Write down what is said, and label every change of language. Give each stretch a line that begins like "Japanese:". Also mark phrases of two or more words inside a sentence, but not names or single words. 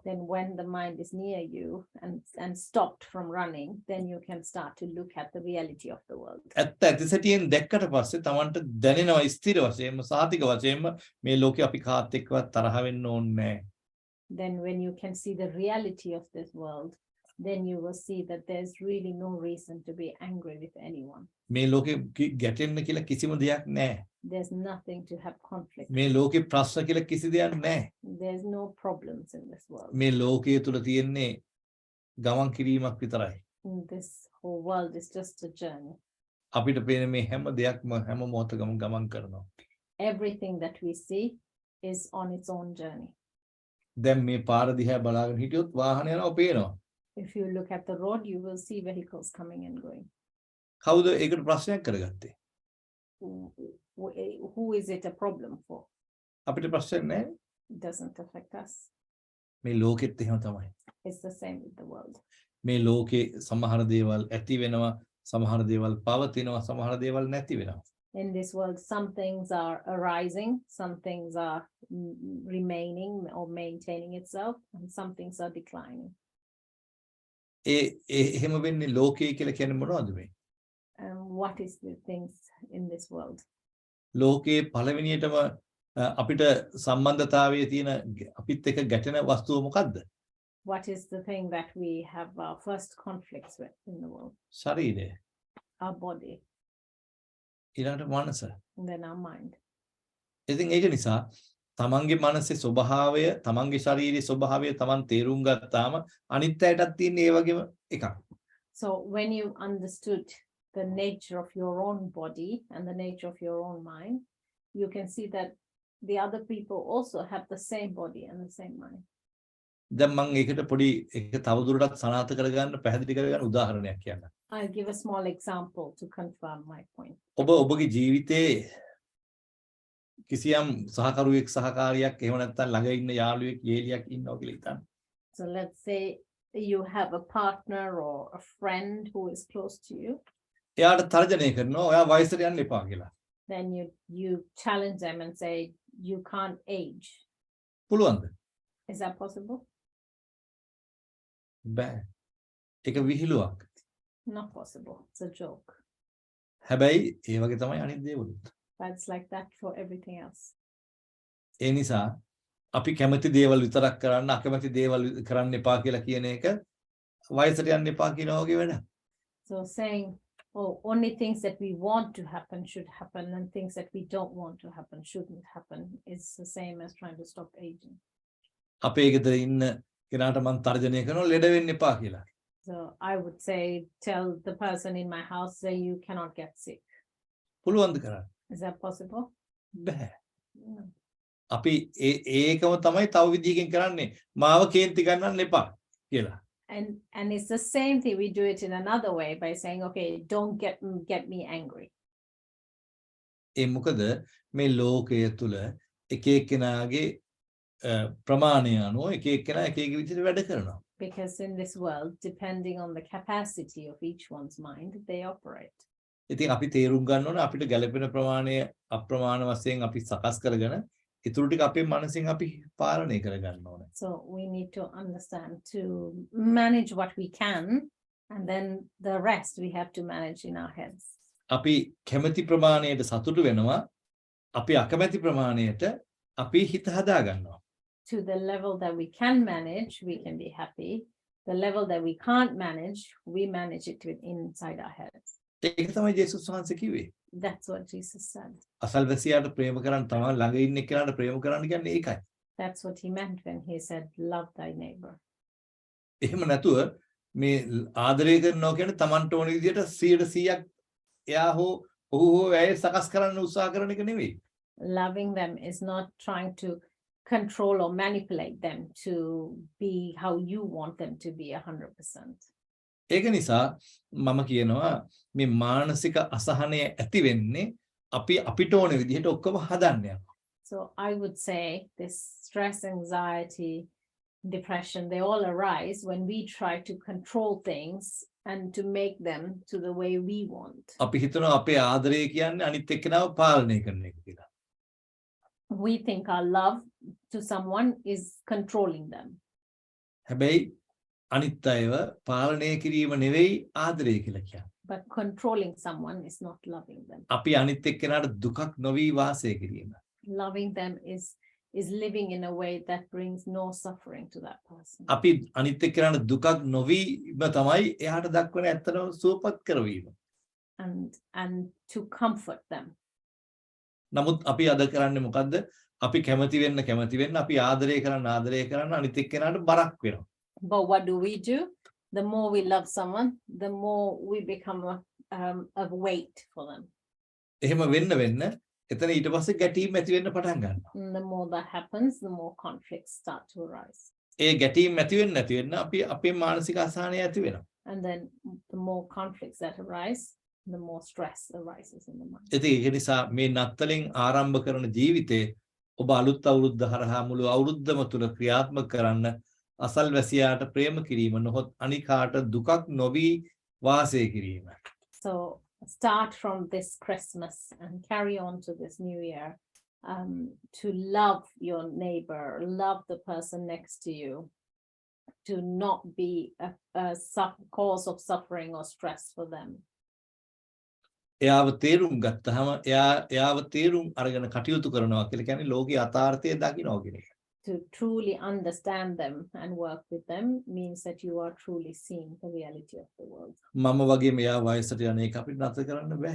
English: Then when the mind is near you and stopped from running, then you can start to look at the reality of the world.
Sinhala: ඇත්ත ඇති සැටියෙන් දැක්කට පස්සේ Tamanට දැනෙනවා ස්ථිර වශයෙන්ම සාතික වශයෙන්ම මේ ලෝකේ අපි කාත් එක්කවත් තරහ වෙන්න ඕනේ නැහැ.
English: Then when you can see the reality of this world, then you will see that there's really no reason to be angry with anyone.
Sinhala: මේ ලෝකේ ගැටෙන්න කියලා කිසිම දෙයක් නැහැ.
English: There's nothing to have conflict.
Sinhala: මේ ලෝකේ ප්‍රශ්න කියලා කිසි දෙයක් නැහැ.
English: There's no problems in this world.
Sinhala: මේ ලෝකයේ තුල තියෙන්නේ ගමන් කිරීමක් විතරයි.
English: This whole world is just a journey.
Sinhala: අපිට පේන මේ හැම දෙයක්ම හැම මොහොතකම ගමන් කරනවා.
English: Everything that we see is on its own journey.
Sinhala: දැන් මේ පාර දිහා බලාගෙන හිටියොත් වාහන යනවා පේනවා.
English: If you look at the road, you will see vehicles coming and going.
Sinhala: කවුද ඒකට ප්‍රශ්නයක් කරගත්තේ?
English: Who is it a problem for?
Sinhala: අපිට ප්‍රශ්නයක් නැහැ.
English: It doesn't affect us.
Sinhala: මේ ලෝකෙත් එහෙම තමයි.
English: It's the same with the world.
Sinhala: මේ ලෝකේ සමහර දේවල් ඇති වෙනවා, සමහර දේවල් පවතිනවා, සමහර දේවල් නැති වෙනවා.
English: In this world, some things are arising, some things are remaining or maintaining itself, and some things are declining.
Sinhala: එහෙම වෙන්නේ ලෝකේ කියලා කියන්නේ මොනවද මේ?
English: What is the things in this world?
Sinhala: ලෝකේ පළවෙනියටම අපිට සම්බන්ධතාවයේ තියෙන අපිත් එක්ක ගැටෙන වස්තුව මොකද්ද?
English: What is the thing that we have our first conflicts with in the world?
Sinhala: ශරීරය.
English: Our body.
Sinhala: ඊළඟට මනස.
English: And then our mind.
Sinhala: ඉතින් ඒක නිසා තමන්ගේ මනසේ ස්වභාවය, තමන්ගේ ශරීරයේ ස්වභාවය තමන් තේරුම් ගත්තාම අනිත් අයටත් තියෙන ඒ වගේම එකක්.
English: So when you understood the nature of your own body and the nature of your own mind, you can see that the other people also have the same body and the same mind.
Sinhala: දැන් මම ඒකට පොඩි එක තවදුරටත් සනාථ කරගන්න පැහැදිලි කරගන්න උදාහරණයක් කියන්න.
English: I'll give a small example to confirm my point.
Sinhala: ඔබ ඔබගේ ජීවිතේ කිසියම් සහකරුවෙක් සහකාරියක් එහෙම නැත්නම් ළඟ ඉන්න යාළුවෙක් යෙලියක් ඉන්නවා කියලා හිතන්න.
English: So let's say you have a partner or a friend who is close to you.
Sinhala: එයාට තර්ජනය කරනවා ඔයා වයසට යන්න එපා කියලා.
English: Then you challenge them and say you can't age.
Sinhala: පුළුවන්ද?
English: Is that possible?
Sinhala: බෑ. ඒක විහිළුවක්.
English: Not possible. It's a joke.
Sinhala: හැබැයි ඒ වගේ තමයි අනිත් දේවලුත්.
English: But it's like that for everything else.
Sinhala: ඒ නිසා අපි කැමති දේවල් විතරක් කරන්න අකමැති දේවල් කරන්න එපා කියලා කියන එක වයසට යන්න එපා කියන වගේ වැඩක්.
English: So saying, oh, only things that we want to happen should happen, and things that we don't want to happen shouldn't happen, is the same as trying to stop aging.
Sinhala: අපේ ගෙදර ඉන්න කෙනාට මම තර්ජනය කරනවා ලෙඩ වෙන්න එපා කියලා.
English: So I would say, tell the person in my house that you cannot get sick.
Sinhala: පුළුවන්ද කරන්න?
English: Is that possible?
Sinhala: බෑ.
English: No.
Sinhala: අපි ඒකම තමයි තව විදිහකින් කරන්නේ. මාව කේන්ති ගන්නන්න එපා කියලා.
English: And it's the same thing. We do it in another way by saying, okay, don't get me angry.
Sinhala: ඒ මොකද මේ ලෝකයේ තුල එක එක්කෙනාගේ ප්‍රමාණය අනුව එක එක්කෙනා එක එක විදිහට වැඩ කරනවා.
English: Because in this world, depending on the capacity of each one's mind, they operate.
Sinhala: ඉතින් අපි තේරුම් ගන්න ඕනේ අපිට ගැළපෙන ප්‍රමාණය අප්‍රමාණ වශයෙන් අපි සකස් කරගෙන ඊටු ටික අපේ මනසින් අපි පාලනය කරගන්න ඕනේ.
English: So we need to understand to manage what we can, and then the rest we have to manage in our heads.
Sinhala: අපි කැමැති ප්‍රමාණයට සතුටු වෙනවා. අපි අකමැති ප්‍රමාණයට අපි හිත හදා ගන්නවා.
English: To the level that we can manage, we can be happy. The level that we can't manage, we manage it inside our heads.
Sinhala: ඒක තමයි ජේසුස් වහන්සේ කිව්වේ.
English: That's what Jesus said.
Sinhala: අසල්වැසියාට ප්‍රේම කරන්න තමයි ළඟ ඉන්න කෙනාට ප්‍රේම කරන්න කියන්නේ ඒකයි.
English: That's what he meant when he said, love thy neighbor.
Sinhala: එහෙම නැතුව මේ ආදරය කරනවා කියන්නේ Tamanට ඕන විදිහට 100% එයා හෝ ඔහු හෝ ඇය සකස් කරන්න උත්සාහ කරන එක නෙවෙයි.
English: Loving them is not trying to control or manipulate them to be how you want them to be 100%.
Sinhala: ඒක නිසා මම කියනවා මේ මානසික අසහනය ඇති වෙන්නේ අපි අපිට ඕන විදිහට ඔක්කොම හදන්න යනවා.
English: So I would say this stress, anxiety, depression, they all arise when we try to control things and to make them to the way we want.
Sinhala: අපි හිතනවා අපේ ආදරය කියන්නේ අනිත් එක්කෙනාව පාලනය කරන එක කියලා.
English: We think our love to someone is controlling them.
Sinhala: හැබැයි අනිත් අයව පාලනය කිරීම නෙවෙයි ආදරය කියලා කියන්නේ.
English: But controlling someone is not loving them.
Sinhala: අපි අනිත් එක්කෙනාට දුකක් නොවි වාසය කිරීම.
English: Loving them is living in a way that brings no suffering to that person.
Sinhala: අපි අනිත් එක්කෙනාට දුකක් නොවීම තමයි එයාට දක්වන ඇත්තම සුවපත් කරවීම.
English: And to comfort them.
Sinhala: නමුත් අපි අද කරන්නේ මොකද්ද? අපි කැමති වෙන්න අපි ආදරය කරන්න අනිත් එක්කෙනාට බරක් වෙනවා.
English: But what do? The more we love someone, the more we become a weight for them.
Sinhala: එහෙම වෙන්න එතන ඊට පස්සේ ගැටීම් ඇති වෙන්න පටන් ගන්නවා.
English: The more that happens, the more conflicts start to arise.
Sinhala: ඒ ගැටීම් ඇති වෙන්න අපි අපේ මානසික අසහනය ඇති වෙනවා.
English: And then the more conflicts that arise, the more stress arises in the mind.
Sinhala: ඉතින් ඒක නිසා මේ නත්තලින් ආරම්භ කරන ජීවිතේ ඔබ අලුත් අවුරුද්ද හරහා මුළු අවුරුද්දම තුල ක්‍රියාත්මක කරන්න අසල්වැසියාට ප්‍රේම කිරීම නොහොත් අනිකාට දුකක් නොවි වාසය කිරීම.
English: So start from this Christmas and carry on to this new year, to love your neighbor, love the person next to you, to not be a cause of suffering or stress for them.
Sinhala: එයාව තේරුම් ගත්තහම එයාව තේරුම් අරගෙන කටයුතු කරනවා කියලා කියන්නේ ලෝකේ යථාර්ථය දකිනවා කියන එක.
English: To truly understand them and work with them means that you are truly seeing the reality of the world.
Sinhala: මම වගේ මෙයා වයසට යන එක අපිට නැතර කරන්න බෑ.